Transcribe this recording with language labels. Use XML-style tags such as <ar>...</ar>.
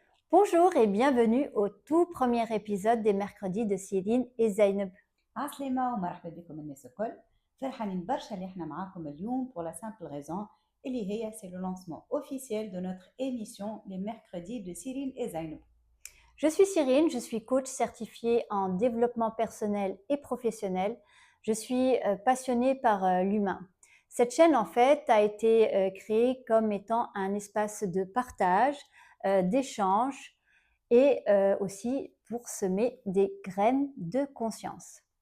<fr>Bonjour et bienvenue au tout premier épisode des mercredis de Céline et Zainab.</fr> <ar>عسلامة ومرحبا بكم الناس الكل. فرحانين برشا اللي احنا معاكم اليوم</ar> <fr>pour la simple raison</fr> <ar>اللي هي</ar> <fr>c'est le lancement officiel de notre émission les mercredis de Cyril et Zainab. Je suis Cyrine, je suis coach certifiée en développement personnel et professionnel. Je suis passionnée par l'humain. Cette chaîne, en fait, a été créée comme étant un espace de partage, d'échange et aussi pour semer des graines de conscience.</fr>